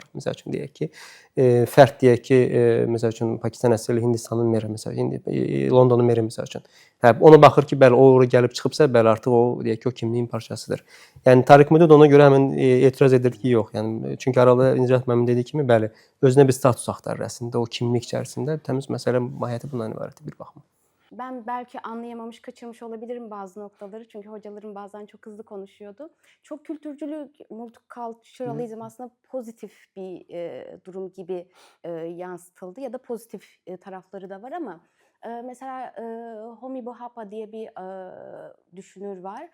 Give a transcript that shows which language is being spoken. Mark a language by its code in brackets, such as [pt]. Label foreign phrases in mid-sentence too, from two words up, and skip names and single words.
[az] Məsəl üçün deyək ki, fərd deyək ki, məsəl üçün Pakistan əsərli Hindistanın meri, məsəl üçün Londonun meri məsəl üçün. Ona baxır ki, bəli, o ora gəlib çıxıbsa, bəli, artıq o deyək ki, o kimliyin parçasıdır. Yəni Tarık Modud ona görə həmin etiraz edir ki, yox. Yəni çünki arada Nicat müəllim dediyi kimi, bəli, özünə bir status axtarır əslində o kimlik içərisində. Təmiz məsələ mahiyyəti bundan ibarətdir bir baxıma. [tr] Ben belki anlayamamış, kaçırmış olabilirim bazı noktaları. Çünkü hocalarım bazen çok hızlı konuşuyordu. Çok kültürcülük, multiculturalizm aslında pozitif bir durum gibi yansıtıldı. Ya da pozitif tarafları da var ama mesela Homi Bhabha diye bir düşünür var.